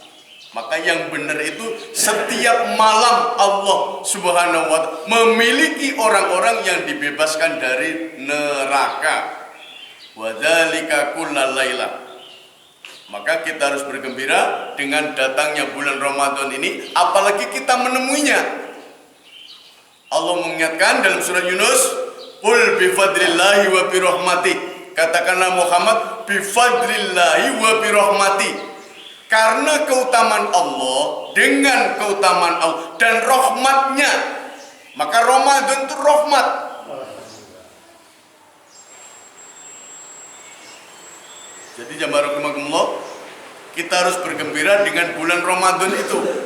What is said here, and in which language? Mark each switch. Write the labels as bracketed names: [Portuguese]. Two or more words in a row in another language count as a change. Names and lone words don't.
[Indonesian] Maka yang benar itu setiap malam Allah [Arabic] سبحانه وتعالى [Indonesian] memiliki orang-orang yang dibebaskan dari neraka. [Arabic] وذلك كل ليلة. [Indonesian] Maka kita harus bergembira dengan datangnya bulan Ramadan ini, apalagi kita menemuinya. Allah mengingatkan dalam surah Yunus, [Arabic] "قل بفضل الله وبرحمته." [Indonesian] Katakanlah Muhammad, [Arabic] بفضل الله وبرحمته. [Indonesian] Karena keutamaan Allah, dengan keutamaan Allah dan rahmatnya, maka Ramadan itu rahmat. Jadi jamaah rahimakumullah, kita harus bergembira dengan bulan Ramadan itu.